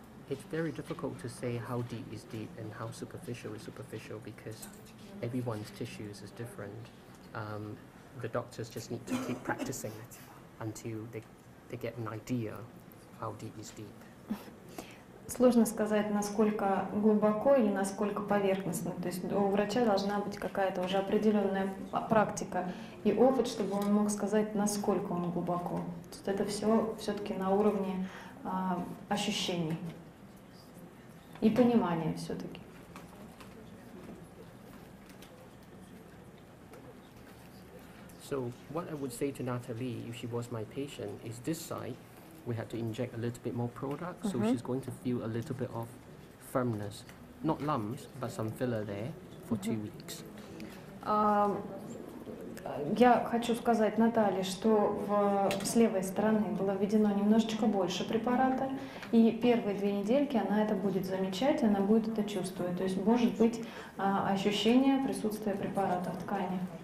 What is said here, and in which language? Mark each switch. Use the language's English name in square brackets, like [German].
[English] It's very difficult to say how deep is deep and how superficial is superficial because everyone's tissues is different. The doctors just need to keep practicing until they get an idea how deep is deep. [Russian] Сложно сказать, насколько глубоко или насколько поверхностно. То есть у врача должна быть какая-то уже определенная практика и опыт, чтобы он мог сказать, насколько он глубоко. То есть это все-таки на уровне ощущений и понимания все-таки. [English] So what I would say to Natalie, if she was my patient, is this side, we had to inject a little bit more product, so she's going to feel a little bit of firmness. Not lumps, but some filler there for 2 weeks. [Russian] Я хочу сказать Наталье, что с левой стороны было введено немножечко больше препарата, и первые 2 недельки она это будет замечать, она будет это чувствовать. То есть может быть ощущение присутствия препарата в ткани.